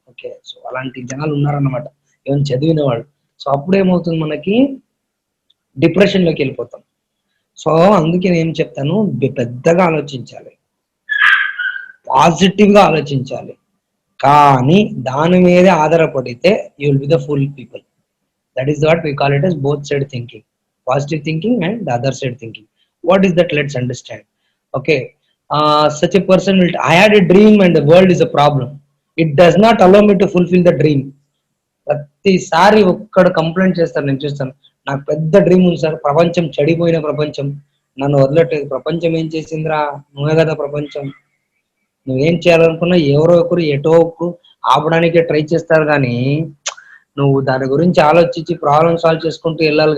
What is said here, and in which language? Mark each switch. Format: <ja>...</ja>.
<te>Okay, so అలాంటి జనాలు ఉన్నారన్నమాట, ఏమైనా చదివిన వాళ్ళు. సో అప్పుడు ఏమవుతుంది, మనకి డిప్రెషన్లోకి వెళ్ళిపోతాం. సో అందుకే నేను ఏం చెప్తాను, పెద్దగా ఆలోచించాలి, పాజిటివ్గా ఆలోచించాలి. కానీ దాని మీదే ఆధారపడితే</te> <en>You will be the full people. That is what we call it as both side thinking, positive thinking and the other side thinking. What is that? Let's understand. Okay, such a person will, I had a dream and the world is a problem. It does not allow me to fulfill the dream.</en> <te>ప్రతిసారి ఒక్కడ complaint చేస్తాను, నేను చూస్తాను. నాకు పెద్ద dream ఉంది sir, ప్రపంచం చెడిపోయిన ప్రపంచం, నన్ను వదలట్లేదు. ప్రపంచం ఏం చేసిందిరా? నువ్వే కదా ప్రపంచం. నువ్వేం చేయాలనుకున్నా ఎవరో ఒకరు ఎటో ఒకరు ఆపడానికే ట్రై చేస్తారు. కానీ నువ్వు దాని గురించి ఆలోచించి ప్రాబ్లమ్ సాల్వ్ చేసుకుంటూ వెళ్ళాలి.</te>